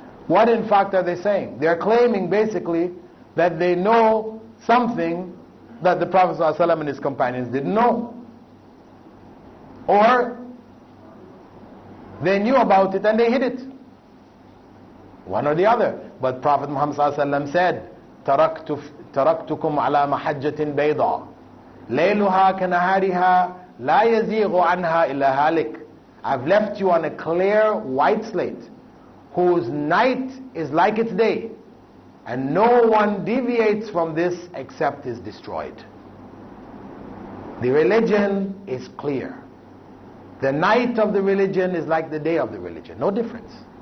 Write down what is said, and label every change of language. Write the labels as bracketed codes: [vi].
[en] What in fact are they saying? They're claiming basically that they know something that the Prophet ﷺ and his companions didn't know. Or they knew about it and they hid it. One or the other. But Prophet Muhammad ﷺ said [ar] تركتكم على محجة بيضاء ليلها كنهارها لا يزيغ عنها إلا هالك. [en] I've left you on a clear white slate whose night is like its day, and no one deviates from this except is destroyed. The religion is clear. The night of the religion is like the day of the religion. No difference.